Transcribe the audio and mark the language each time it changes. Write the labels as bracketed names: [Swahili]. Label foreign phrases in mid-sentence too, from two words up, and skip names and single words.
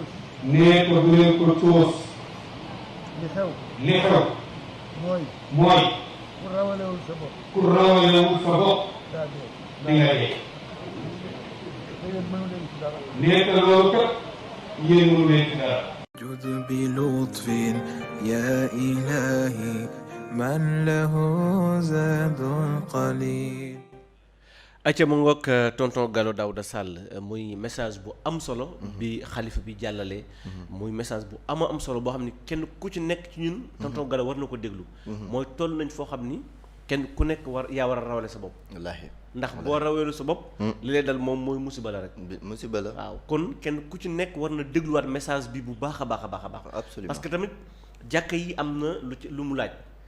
[Wolof] nee ko du leen ko coos. li xew. li xew. mooy. ku rawalewul sa bopp. ku rawalewul sa bopp. daa dee. di nga dee. te yéen mënu leen ci dara. nee ko loolu kat yéen mënu leen ci dara. [Arabic] جد بلطف يا إلهي من له زاد قليل. [Wolof] acca mu ngoog tonton Gallo Daouda Sall muy message bu am solo bi xalifa bi jàllale muy message bu am solo boo xam ni kenn ku ci nekk ci ñun tonton Gallo war na ko déglu mooy toll nañ foo xam ni kenn ku nekk yaa war a rawale sa bopp wallaahi ndax boo raweelu sa bopp li lay dal moom mooy musiba la rek musiba la waaw kon kenn ku ci nekk war na dégluwaat message bi bu baax a baax a baax a baax [French] absolument parce que [Wolof] tamit jàkka yi am na lu mu laaj